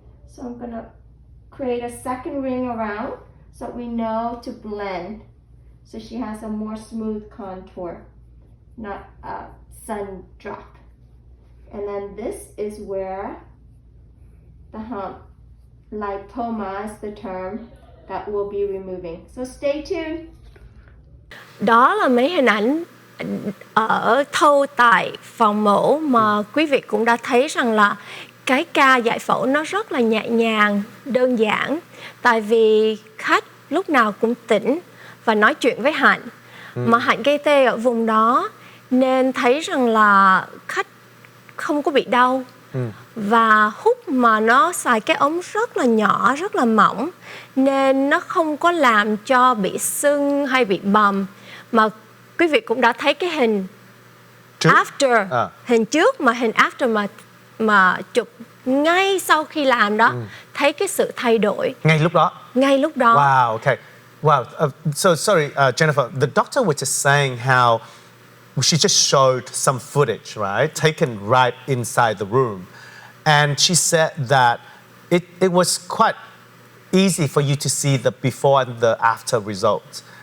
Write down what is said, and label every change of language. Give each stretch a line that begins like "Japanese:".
English: So I'm going to create a second ring around so we know to blend. So she has a more smooth contour, not a sun drop. And then this is where the hump, lipoma is the term that we'll be removing. So stay tuned.
Vietnamese: Đó là mấy hình ảnh ở thâu tại phòng mổ mà quý vị cũng đã thấy rằng là cái ca giải phẫu nó rất là nhẹ nhàng, đơn giản. Tại vì khách lúc nào cũng tỉnh và nói chuyện với Hạnh. Mà Hạnh gây tê ở vùng đó nên thấy rằng là khách không có bị đau. Và hút mà nó xài cái ống rất là nhỏ, rất là mỏng nên nó không có làm cho bị sưng hay bị bầm. Mà quý vị cũng đã thấy cái hình trước. After, hình trước mà hình after mà chụp ngay sau khi làm đó, thấy cái sự thay đổi. Ngay lúc đó.
English: Wow, okay. Wow. So sorry, Jennifer. The doctor was just saying how she just showed some footage, right, taken right inside the room, and she said that it was quite easy for you to see the before and the after results.